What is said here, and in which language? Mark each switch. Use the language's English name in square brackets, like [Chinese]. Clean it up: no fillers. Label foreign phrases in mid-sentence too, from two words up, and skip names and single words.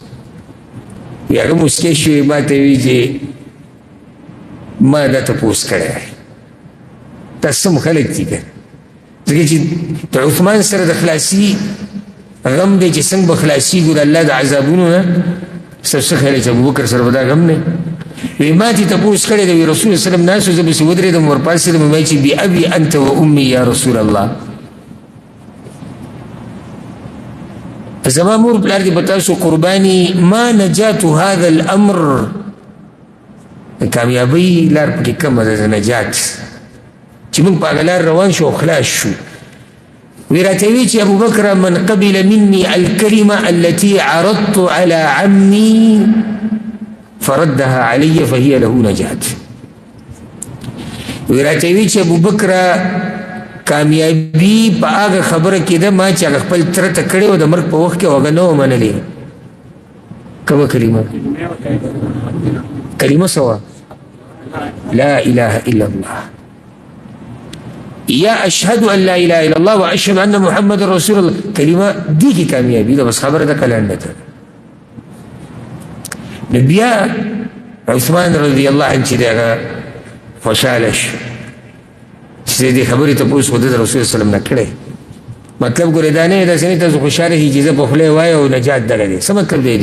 [Pashto] وی هغه مسکی شوې، ما ته وایي چې ما دا تپوس کړی دی، دا سم خلک دي که ځکه چې د عثمان سره د خلاصي غم دی چې څنګه به خلاصېږو د الله د عذابونو نه. څه خیال چې ابوبکر سره به دا غم نه وی. ما تې تپوس کړی دی، وی رسول الله سلم ناست و، زه پسې ودرېدم، ورپاڅېدم، وایي چې [Arabic] بأبي انت و امي یا رسول الله، [Pashto] زما مور پلار دې په تاسو قرباني، ما نجات [Arabic] هذا الامر، [Pashto] د کامیابۍ لار پکې کمه ده، د نجات چې موږ په هغه لار روان شو او خلاص شو. وی راته وایي چې ابوبکر [Arabic] من قبل مني الكلمة التي عرضت على عمي فردها علي فهي له نجات. [Pashto] وی راته وایي چې ابوبکر کامیابي په هغه خبره کې ده ما چې هغه خپل تره ته کړې وه د مرګ په وخت کې، او هغه نه وه منلې. کومه کلمه؟ کلمه څه وه؟ [Arabic] لا اله الا الله، یا اشهد ان لا اله الا الله و اشهد ان محمد رسول الله. [Pashto] کلمه دی کی کامیابی ده، بس خبره ده کلنډه ده. نو بیا عثمان [Arabic] رضی الله عنه [Pashto] چې هغه خوشحاله شو چې دې خبرې تپوس خو د رسول [Arabic] صلی الله علیه وسلم [Pashto] نه کړی. مطلب ګورې دا نه داسې نه تاسو خوشحاله شئ چې زه په خولې وایم او نجات دغه دی.